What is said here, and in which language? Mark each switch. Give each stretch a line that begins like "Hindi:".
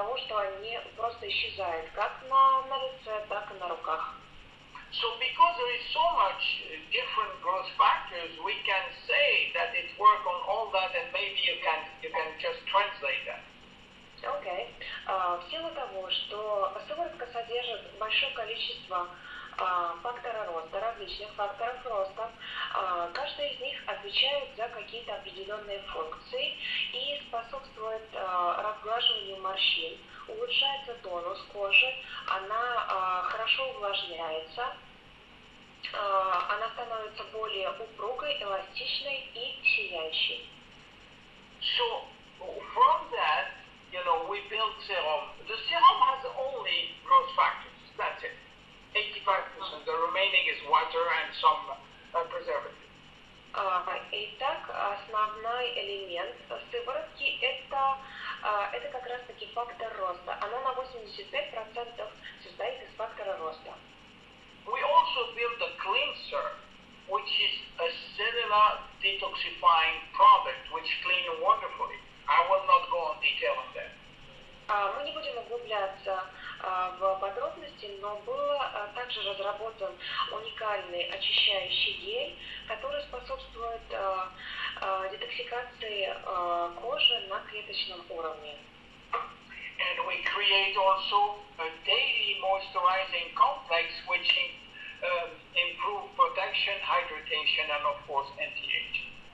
Russian: что они просто исчезают как на лице, так и на руках.
English: So because there is so much different growth factors, we can say that it works on all that, and maybe you can just translate that.
Russian: Окей. В силу того, что сыворотка содержит большое количество фактора роста, различных факторов роста, каждый из них отвечает за какие-то определенные функции и способствует разглаживанию морщин, улучшается тонус кожи, она хорошо увлажняется, она становится более упругой, эластичной и сияющей.
English: So from that, we build serum. The serum has only growth factors. That's it. 85%. The remaining is water and some preservative.
Russian: Итак, основной элемент сыворотки это как раз таки фактор роста. Она на 85% состоит из фактора роста.
English: We also build a cleanser, which is a cellular detoxifying product, which cleans wonderfully. I will not go on detail on that.
Russian: Мы не будем углубляться в подробности, но был также разработан уникальный очищающий гель, который способствует детоксикации кожи на клеточном уровне.
English: And we create also a daily moisturizing complex which improve protection, hydration, and of course anti-aging.